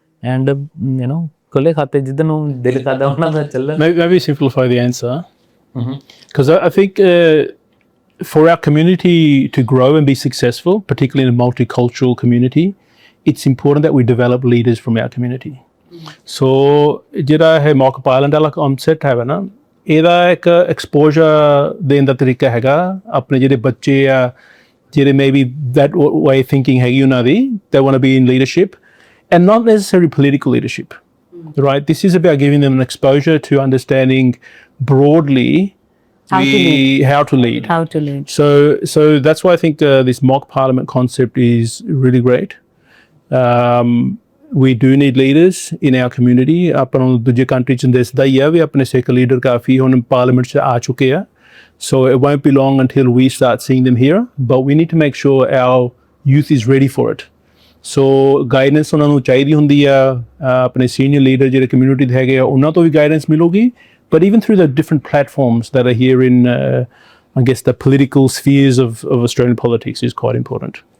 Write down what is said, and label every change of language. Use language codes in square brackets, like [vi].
[pa] And khule khate jidhan nu dil karda ਉਹਨਾਂ ਦਾ ਚੱਲਣ. [en] Maybe simplify the answer, because I think for our community to grow and be successful, particularly in a multicultural community, it's important that we develop leaders from our community. [pa] So ਜਿਹੜਾ ਹੈ ਮੌਕਪਾ island ਵਾਲਾ concept ਹੈਗਾ ਨਾ, ਇਹਦਾ ਇੱਕ exposure ਦੇਣ ਦਾ ਤਰੀਕਾ ਹੈਗਾ ਆਪਣੇ ਜਿਹੜੇ ਬੱਚੇ ਆ ਜਿਹੜੇ [en] maybe that way thinking [pa] ਹੈਗੀ ਉਹਨਾਂ ਦੀ, [en] they want to be in leadership and not necessarily political leadership, right? This is about giving them an exposure to understanding broadly how to lead. So that's why I think this mock parliament concept is really great. We do need leaders in our community. [pa] ਆਪਾਂ ਨੂੰ ਦੂਜੇ country ਚ ਦਿਸਦਾ ਹੀ ਆ ਵੀ ਆਪਣੇ ਸਿੱਖ leader ਕਾਫੀ ਹੁਣ parliament ਚ ਆ ਚੁੱਕੇ ਆ. [en] So it won't be long until we start seeing them here, but we need to make sure our youth is ready for it. So guidance [pa] ਉਹਨਾਂ ਨੂੰ ਚਾਹੀਦੀ ਹੁੰਦੀ ਆ, ਆਪਣੇ senior leader ਜਿਹੜੇ community ਦੇ ਹੈਗੇ ਆ ਉਹਨਾਂ ਤੋਂ ਵੀ guidance ਮਿਲੂਗੀ, [en] but even through the different platforms that are here in I guess the political spheres of Australian politics is quite important.